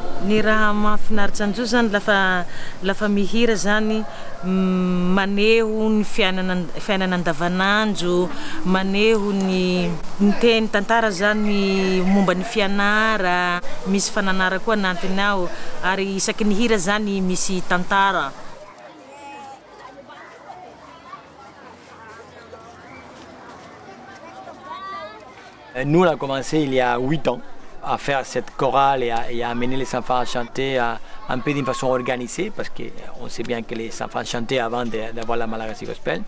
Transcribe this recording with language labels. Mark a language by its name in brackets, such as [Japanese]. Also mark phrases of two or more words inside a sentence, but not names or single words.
[Malagasy] Ny raha mahafinaritra an'izao zany lafa mihira zany maneho ny fiainana andavanandro, maneho ny teny tantara zany momba ny fianara, misy fananara koa anatiny ao ary isaky ny hira zany misy tantara. [French] Nous, on a commencé il y a 8 ans à faire cette chorale et à amener les enfants à chanter un peu d'une façon organisée, parce qu'on sait bien que les enfants chantaient avant d'avoir la Malagasy Gospel.